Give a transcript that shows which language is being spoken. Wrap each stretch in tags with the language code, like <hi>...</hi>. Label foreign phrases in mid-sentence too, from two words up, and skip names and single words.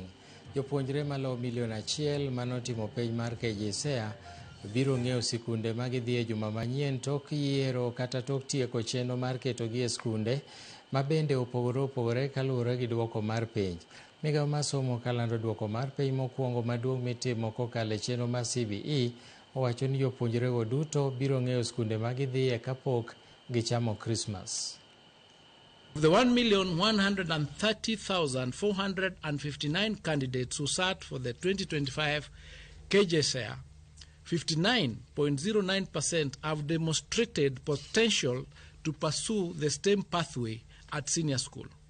<luo>Jopuonjre malo milion 1 manotimo penj mar KJSEA biro ng'eyo sikunde magidhie juma manyien tok yiero kata tok tieko chenro mar ketogi e skunde mabende opogore kaluwore gi duoko mar penj. Migawo mar somo kalando duoko mar penj mokwongo maduong' mitimo kokalo e chenro mar CBE owacho ni jopuonjrego duto biro ng'eyo skunde magidhie kapok gichamo Christmas.</luo> <en>Of the 1,130,459 candidates who sat for the 2025 KJSEA, 59.09% have demonstrated potential to pursue the STEM pathway at senior school.</en>